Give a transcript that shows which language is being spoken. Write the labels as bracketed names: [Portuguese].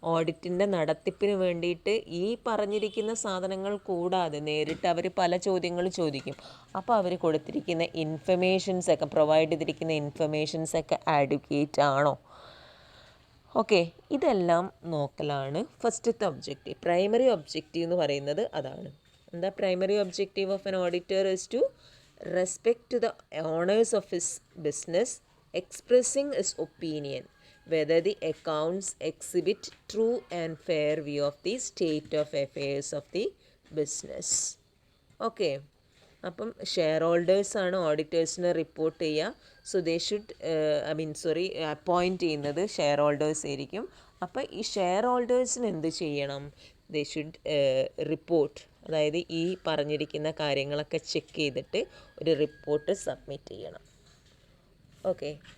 [Malayalam] ഓഡിറ്റിൻ്റെ നടത്തിപ്പിന് വേണ്ടിയിട്ട് ഈ പറഞ്ഞിരിക്കുന്ന സാധനങ്ങൾ കൂടാതെ നേരിട്ട് അവർ പല ചോദ്യങ്ങൾ ചോദിക്കും. അപ്പോൾ അവർ കൊടുത്തിരിക്കുന്ന ഇൻഫർമേഷൻസൊക്കെ, പ്രൊവൈഡ് ചെയ്തിരിക്കുന്ന ഇൻഫർമേഷൻസൊക്കെ ആഡ്വക്കേറ്റ് ആണോ. ഓക്കെ, ഇതെല്ലാം നോക്കലാണ് ഫസ്റ്റത്തെ ഒബ്ജക്റ്റീവ്. പ്രൈമറി ഒബ്ജക്റ്റീവ് എന്ന് പറയുന്നത് അതാണ്. എന്താ [English] Primary objective of an auditor is to respect to the owners of his business, expressing his opinion whether the accounts exhibit true and fair view of the state of affairs of the business. [Malayalam] Okay, അപ്പം share ഹോൾഡേഴ്സാണ് ഓഡിറ്റേഴ്സിനെ report ചെയ്യുക. So they should appoint ചെയ്യുന്നത് share holders ആയിരിക്കും. അപ്പോൾ ഈ share ഹോൾഡേഴ്സിന് എന്ത് ചെയ്യണം, [English] they should report, [Malayalam] അതായത് ഈ പറഞ്ഞിരിക്കുന്ന കാര്യങ്ങളൊക്കെ ചെക്ക് ചെയ്തിട്ട് ഒരു റിപ്പോർട്ട് സബ്മിറ്റ് ചെയ്യണം. ഓക്കെ,